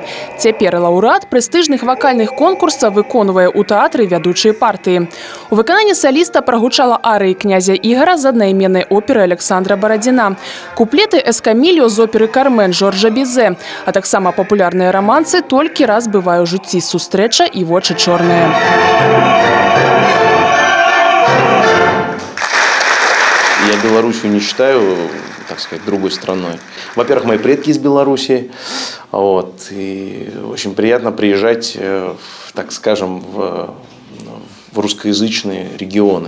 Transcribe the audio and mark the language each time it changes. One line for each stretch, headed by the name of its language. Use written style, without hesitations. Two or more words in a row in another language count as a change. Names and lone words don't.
Belarusian: Цяпер лаўрэат прэстыжных вакальных конкурсаў выконвае ў тэатры вядучыя партыі. У выкананні саліста прагучала арыі князя Ігара з аднайменнай оперы Александра Барадзіна, куплеты «Эскамільо» з оперы «Кармен» Жоржа Бізе, а таксама папулярныя рамансы «Толькі раз бывае ў жыцці сустрэча» і «Вочы чорныя».
Russian: Я Белоруссию не считаю, так сказать, другой страной. Во-первых, мои предки из Беларуси, и очень приятно приезжать, так скажем, в русскоязычные регионы.